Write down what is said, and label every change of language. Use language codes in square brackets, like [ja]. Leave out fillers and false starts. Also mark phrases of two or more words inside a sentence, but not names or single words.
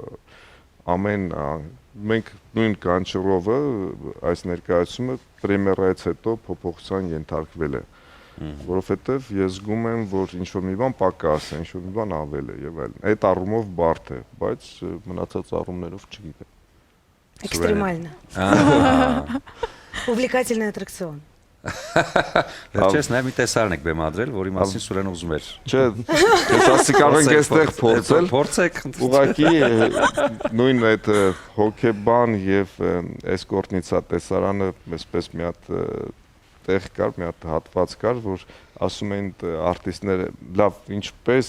[hy] մենք նույն Գանչերովը այս ներկայացումը պրեմիերայից հետո փոփոխության ենթարկվել է։ Որովհետև ես զգում եմ, որ ինչ-որ մի բան պակաս է, ինչ-որ մի բան ավել է եւ այլն։ Այդ առումով բարդ է, բայց մնացած առումներով չգիտեմ։ [ru] Экстремально. Увлекательный аттракцион. [hy] Վերջերս նաև մի տեսարան եք բեմադրել, որի մասին Սուրեն ուզում էր։ Չէ, ես ասի կարող ենք այստեղ փորձել։ Փորձեք։ Ուղղակի նույն այդ հոկեբան եւ էսկորտնիցա տեսարանը այսպես մի հատ տեղ կար, մի հատ հատված կար, որ ասում էին արտիստները, լավ, ինչպես